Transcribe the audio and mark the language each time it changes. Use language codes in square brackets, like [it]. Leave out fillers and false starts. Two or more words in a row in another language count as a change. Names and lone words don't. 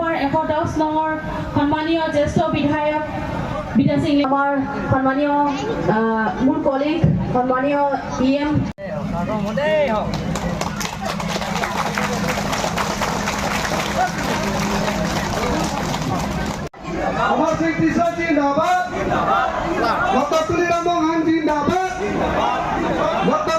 [as] 110 নঙৰ সন্মানীয় জ্যেষ্ঠ বিধায়ক বিদ্যা সিং, আমাৰ সন্মানীয় মোৰ কলিগ সন্মানীয় EM Amar Singh Tisha Jindabad, Dr. Tuliram Rohan Jindabad, Dr.